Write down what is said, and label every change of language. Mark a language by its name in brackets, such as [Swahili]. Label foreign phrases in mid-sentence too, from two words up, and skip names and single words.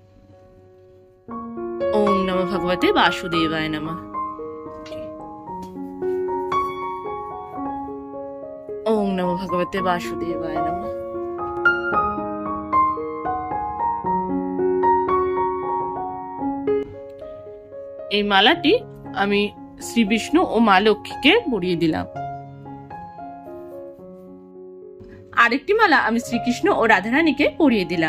[Sanskrit] ওং নমঃ ভগবতে বাসুদেবায় নমঃ। ওং নমঃ ভগবতে বাসুদেবায় নমঃ। [Bangla] এই মালাটি আমি শ্রী বিষ্ণু ও মা লক্ষ্মীকে পরিয়ে দিলাম। আরেকটি মালা আমি শ্রীকৃষ্ণ ও রাধারানীকে পরিয়ে দিলাম।